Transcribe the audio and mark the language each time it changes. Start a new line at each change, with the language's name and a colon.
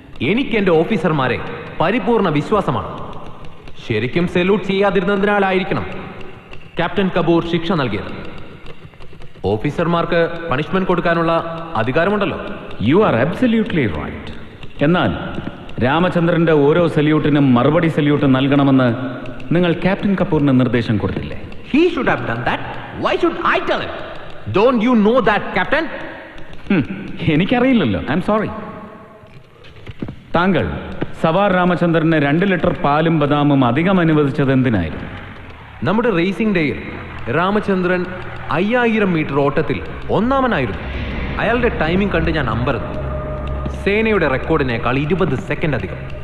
Malayalam: എനിക്ക് എന്റെ ഓഫീസർമാരെ പരിപൂർണ വിശ്വാസമാണ്. ശരിക്കും സല്യൂട്ട് ചെയ്യാതിരുന്നതിനാലായിരിക്കണം ക്യാപ്റ്റൻ കപൂർ ശിക്ഷ നൽകിയത്. ഓഫീസർമാർക്ക് പണിഷ്മെന്റ് കൊടുക്കാനുള്ള അധികാരമുണ്ടല്ലോ.
English: You are absolutely right.
Malayalam: എന്നാൽ രാമചന്ദ്രന്റെ ഓരോ സല്യൂട്ടിനും മറുപടി സല്യൂട്ട് നൽകണമെന്ന് നിങ്ങൾ ക്യാപ്റ്റൻ കപൂറിന് നിർദ്ദേശം കൊടുത്തില്ലേ?
English: He should have done that. Why should I tell him? Don't you know that, Captain?
Malayalam: എനിക്കറിയില്ലല്ലോ.
English: I'm sorry.
Malayalam: താങ്കൾ സവാർ രാമചന്ദ്രന് 2 ലിറ്റർ പാലും ബദാമും അധികം അനുവദിച്ചത് എന്തിനായിരുന്നു? നമ്മുടെ റേസിംഗ് ഡേയിൽ രാമചന്ദ്രൻ 5000 മീറ്റർ ഓട്ടത്തിൽ ഒന്നാമനായിരുന്നു. അയാളുടെ ടൈമിംഗ് കണ്ട് ഞാൻ അമ്പരന്നു. സേനയുടെ റെക്കോർഡിനേക്കാൾ 20 സെക്കൻഡ് അധികം.